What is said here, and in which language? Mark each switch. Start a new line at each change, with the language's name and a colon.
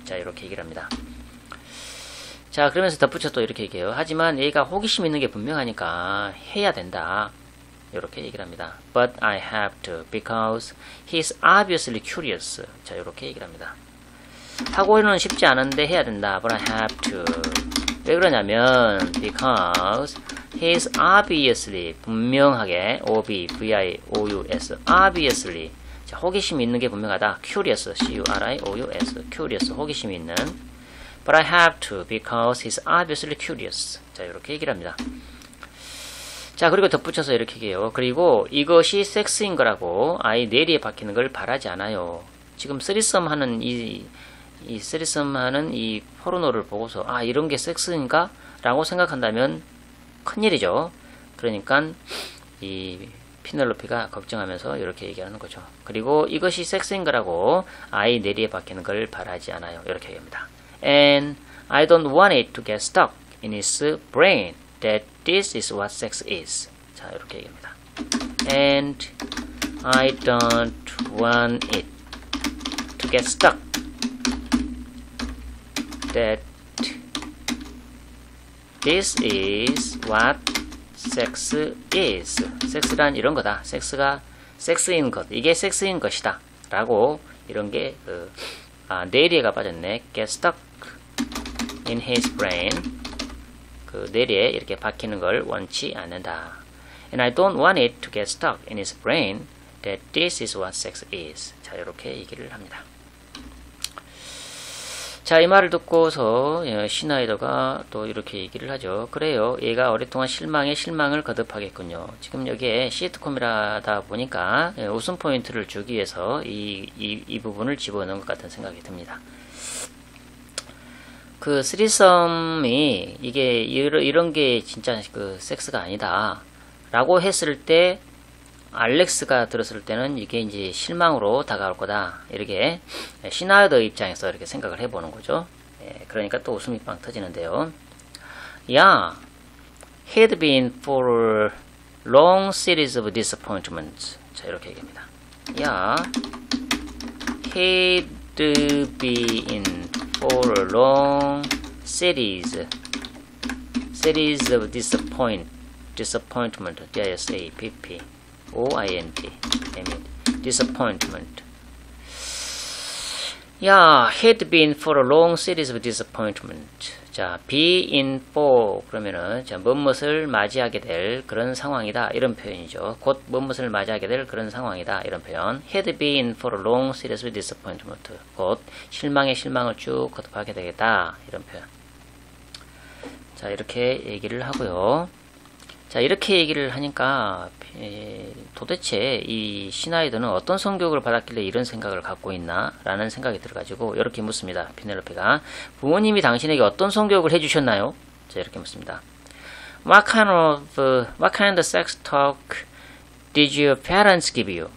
Korean: 자, 이렇게 얘기를 합니다. 자, 그러면서 덧붙여 또 이렇게 얘기해요. 하지만 얘가 호기심 있는 게 분명하니까 해야 된다 이렇게 얘기를 합니다.
English: But I have to because he's obviously curious.
Korean: 자, 이렇게 얘기를 합니다. 하고는 쉽지 않은데 해야 된다.
English: But I have to.
Korean: 왜 그러냐면
English: because he's obviously
Korean: 분명하게 O-B-V-I-O-U-S obviously 자, 호기심이 있는 게 분명하다.
English: curious C-U-R-I-O-U-S curious
Korean: 호기심이 있는
English: But I have to because he's obviously curious.
Korean: 자, 이렇게 얘기를 합니다. 자, 그리고 덧붙여서 이렇게 얘기해요. 그리고 이것이 섹스인 거라고 I 내리에 박히는 걸 바라지 않아요. 지금 쓰리썸 하는 이 쓰리썸 하는 이 포르노를 보고서 아, 이런 게 섹스인가? 라고 생각한다면 큰일이죠. 그러니까 이 피넬로피가 걱정하면서 이렇게 얘기하는 거죠. 그리고 이것이 섹스인 거라고 I 내리에 박히는 걸 바라지 않아요. 이렇게 얘기합니다.
English: And I don't want it to get stuck in his brain that this is what sex is.
Korean: 자, 이렇게 얘기합니다.
English: And I don't want it to get stuck that this is what sex is.
Korean: 섹스란 이런 거다. 섹스가 섹스인 것. 이게 섹스인 것이다. 라고 이런 게 내리에가 빠졌네.
English: get stuck in his brain.
Korean: 그 내리에 이렇게 박히는 걸 원치 않는다.
English: And I don't want it to get stuck in his brain that this is what sex is.
Korean: 자, 이렇게 얘기를 합니다. 자, 이 말을 듣고서 시나이더가 또 이렇게 얘기를 하죠. 그래요. 얘가 오랫동안 실망에 실망을 거듭하겠군요. 지금 여기에 시트콤이라다 보니까 웃음 포인트를 주기 위해서 이 부분을 집어넣은 것 같은 생각이 듭니다. 그 스리썸이 이게 이런 게 진짜 그 섹스가 아니다 라고 했을 때 알렉스가 들었을 때는 이게 이제 실망으로 다가올 거다. 이렇게 시나이더 입장에서 이렇게 생각을 해보는 거죠. 그러니까 또 웃음이 빵 터지는데요.
English: Yeah, he'd been for a long series of disappointments.
Korean: 자, 이렇게 얘기합니다.
English: Yeah, he'd been for a long series of disappointment. D-I-S-A-P-P. O-I-N-T. disappointment. Yeah, he'd been for a long series of disappointment.
Korean: 자, be in for 그러면은 자, 무엇을 맞이하게 될 그런 상황이다 이런 표현이죠. 곧 무엇을 맞이하게 될 그런 상황이다 이런 표현.
English: He'd been for a long series of disappointment.
Korean: 곧 실망에 실망을 쭉 거듭하게 되겠다 이런 표현. 자, 이렇게 얘기를 하고요. 자, 이렇게 얘기를 하니까 도대체 이 시나이더는 어떤 성교육을 받았길래 이런 생각을 갖고 있나 라는 생각이 들어가지고 이렇게 묻습니다. 피넬로페가 부모님이 당신에게 어떤 성교육을 해주셨나요? 자, 이렇게 묻습니다.
English: What kind of sex talk did your parents give you?